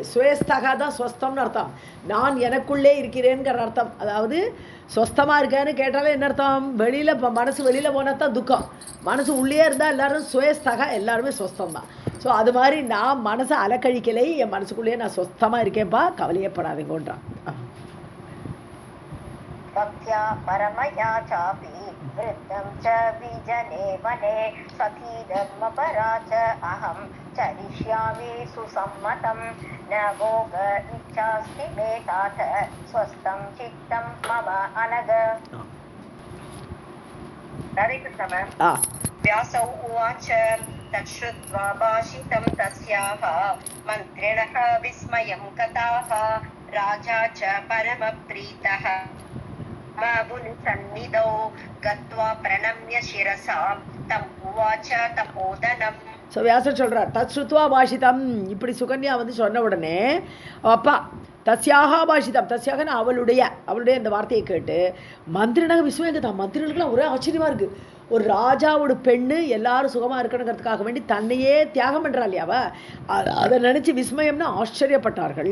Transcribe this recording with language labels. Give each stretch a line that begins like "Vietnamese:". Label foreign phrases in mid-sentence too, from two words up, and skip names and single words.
Tamil: சுயஸ்தகா தான் ஸ்வஸ்தம்னு அர்த்தம், நான் எனக்குள்ளே இருக்கிறேங்கிற அர்த்தம். அதாவது சொஸ்தமாக இருக்கேன்னு கேட்டாலே என்ன அர்த்தம், வெளியில் மனசு வெளியில் போனால் தான் துக்கம், மனசு உள்ளே இருந்தால் எல்லோரும் சுயஸ்தகா, எல்லாருமே சொஸ்தம் தான். ஸோ அது மாதிரி நான் மனசை அலக்கழிக்கலை, என் மனசுக்குள்ளேயே நான் சொஸ்தமாக இருக்கேன்ப்பா, கவலையப்படாதீங்கன்றான்.
Sanskrit: भक्त्या परमया चापि वृद्धं च विजने वने सखी धर्मपरा च अहं चरिष्यामि सुसम्मतं न भोग इच्छास्ति मे तात स्वस्थं चित्तं मम अनग. व्यासौ उवाच तच्छ्रुत्वा भाषितं तस्याः मन्त्रिणः विस्मयं गताः राजा च परमप्रीतः मुनिसन्निधौ गत्वा प्रणम्य शिरसा तम् उवाच तपोदनम्.
Tamil: ஸோ வியாசர் சொல்கிறார்,
Sanskrit: तच्छ्रुत्वा भाषितम्,
Tamil: இப்படி சுகன்யா வந்து சொன்ன உடனே அப்பா
Sanskrit: तस्याः भाषितम्,
Tamil: தஸ்யாகன்னு அவளுடைய இந்த வார்த்தையை கேட்டு
Sanskrit: मन्त्रिणः विस्मयं गताः,
Tamil: மந்திரிகளுக்குலாம் ஒரே ஆச்சரியமாக இருக்குது. ஒரு ராஜாவோட பெண்ணு எல்லாரும் சுகமாக இருக்கணுங்கிறதுக்காக வேண்டி தன்னையே தியாகம் பண்ணுறா இல்லையாவ, அதை நினச்சி விஸ்மயம்னு ஆச்சரியப்பட்டார்கள்.